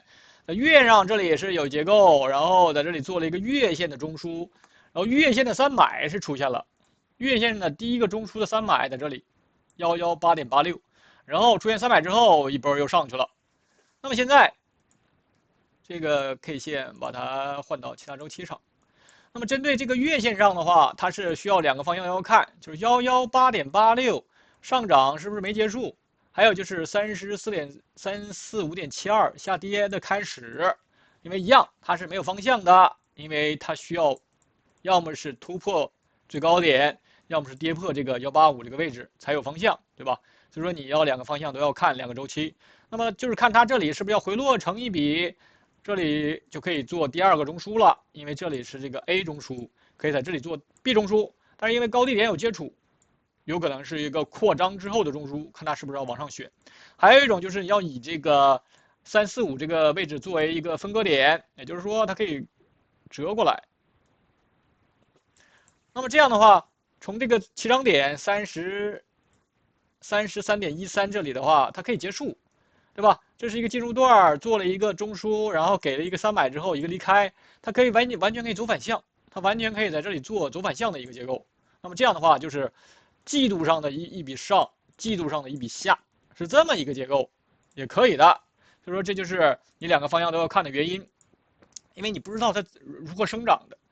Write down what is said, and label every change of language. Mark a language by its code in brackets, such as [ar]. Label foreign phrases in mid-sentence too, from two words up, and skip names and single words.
[zh] 月線上這裡也是有結構，然後在這裡做了一個月線的中樞，然後月線的3買是出現了。月線的第一個中樞的3買在這裡，118.86，然後出現3買之後，一波又上去了。那麼現在這個 K 線把它換到其他周期上。那麼針對這個月線上的話，它是需要2個方向要看，就是 118.86 上漲是不是沒結束，還有就是345.72下跌的開始，因為一樣它是沒有方向的，因為它需要要麼是突破最高點，要麼是跌破這個185這個位置才有方向，對吧？所以說你要2個方向都要看2個週期。那麼就是看它這裡是不是要回落成一筆，這裡就可以做第2個中樞了，因為這裡是這個 A 中樞，可以在這裡做 B 中樞，但是因為高低點有接觸，有可能是一個擴張之後的中樞，看它是不是要往上選。還有一種就是你要以這個345這個位置作為一個分割點，也就是說它可以折過來。那麼這樣的話，從這個起漲點33.13這裡的話，它可以結束，對吧？這是一個進入段，做了一個中樞，然後給了一個3買之後一個離開，它可以完全可以走反向，它完全可以在這裡做走反向的一個結構。那麼這樣的話，就是季度上的一筆上，季度上的一筆下，是這麼一個結構，也可以的。所以說這就是你2個方向都要看的原因，因為你不知道它如何生長的。